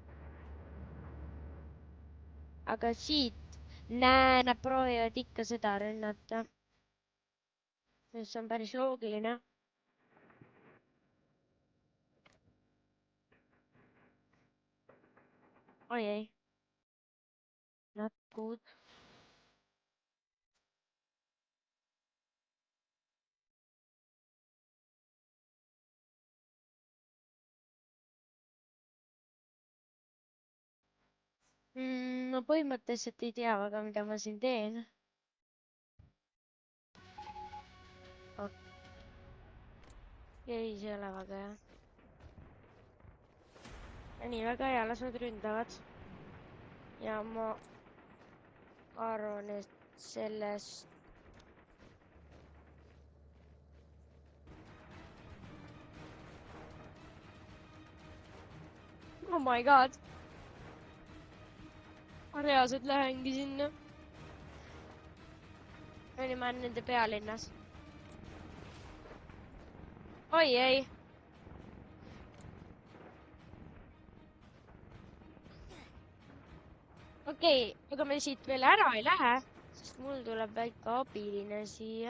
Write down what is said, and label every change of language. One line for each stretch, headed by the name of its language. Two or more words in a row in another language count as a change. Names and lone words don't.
Estonian: Aga siit, nad proovivad ikka seda rünnata. See on päris loogiline. Oi ei.
English: Not good.
Estonian: No põhimõtteliselt ei tea väga, mida ma siin teen. Ei, see ei ole väga hea. Nii, väga hea, las nad ründavad. Ja ma arvan, et sellest...
English: Oh my god.
Estonian: Ma reaalselt lähengi sinna. Oli ma nende pealinnas. Oi ei. Okei, aga me siit veel ära ei lähe, sest mul tuleb väike abiline siia.